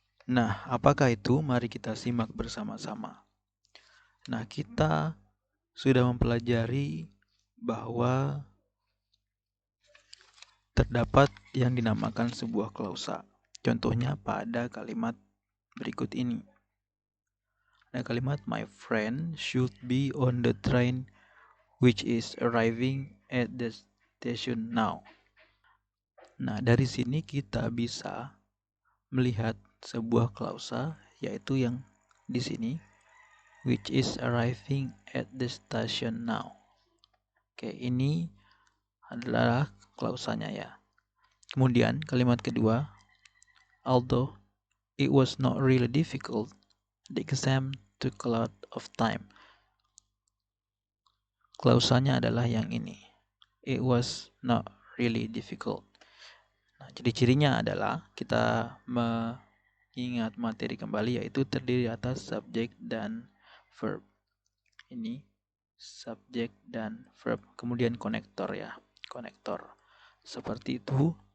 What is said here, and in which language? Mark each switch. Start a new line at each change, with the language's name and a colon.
Indonesian: Nah, apakah itu? Mari kita simak bersama-sama. Nah, kita sudah mempelajari bahwa terdapat yang dinamakan sebuah klausa. Contohnya pada kalimat berikut ini. Ada kalimat
English: my friend should be on the train which is arriving at the station now.
Indonesian: Nah, dari sini kita bisa melihat sebuah klausa yaitu yang di sini
English: which is arriving at the station now.
Indonesian: Oke, ini adalah klausanya ya. Kemudian kalimat kedua,
English: although it was not really difficult, the exam took a lot of time.
Indonesian: Klausanya adalah yang ini.
English: It was not really difficult.
Indonesian: Nah, ciri-cirinya adalah kita mengingat materi kembali yaitu terdiri atas subjek dan verb. Ini subjek dan verb. Kemudian konektor ya. Konektor. Seperti itu.